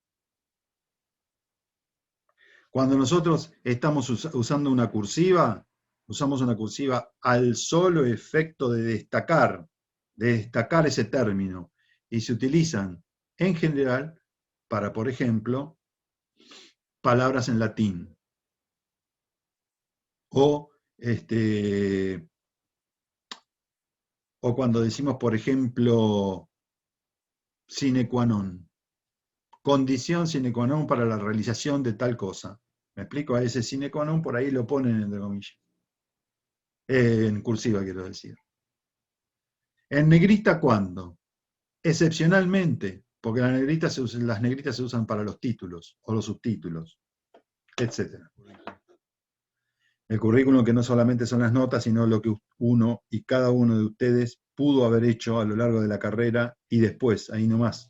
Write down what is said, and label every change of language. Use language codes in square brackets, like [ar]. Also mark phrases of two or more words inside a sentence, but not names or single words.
[es] Cuando nosotros estamos usando una cursiva, usamos una cursiva al solo efecto de destacar ese término, y se utilizan en general para, por ejemplo, palabras en latín, o cuando decimos, por ejemplo, [la] sine qua non, [es] condición [la] sine qua non [es] para la realización de tal cosa. ¿Me explico? A ese [la] sine qua non [es] por ahí lo ponen entre comillas. En cursiva quiero decir. ¿En negrita cuándo? Excepcionalmente, porque las negritas se usan para los títulos o los subtítulos, etc. El currículum que no solamente son las notas, sino lo que uno y cada uno de ustedes pudo haber hecho a lo largo de la carrera y después, ahí nomás.